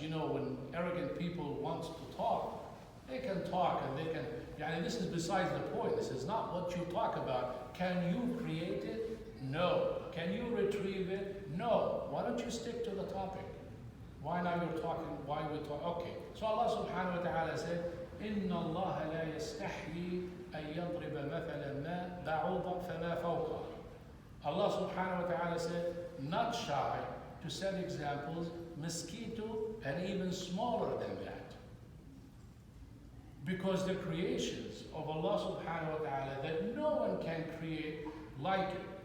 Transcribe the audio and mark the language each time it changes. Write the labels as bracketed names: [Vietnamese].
[English] You know, when arrogant people want to talk, they can talk and they can, this is besides the point. This is not what you talk about. Can you create it? No. Can you retrieve it? No. Why don't you stick to the topic? Why now you're talking, why we talk? Okay. So Allah subhanahu wa ta'ala said, [Arabic] إِنَّ اللَّهَ لَا يَسْتَحْيِي أَن يَضْرِبَ مَثَلًا مَا بَعُوضًا فَمَا فَوْقَهُ. [English] Allah subhanahu wa ta'ala said, not shy to set examples, mosquito, and even smaller than that. Because the creations of Allah subhanahu wa ta'ala that no one can create like it.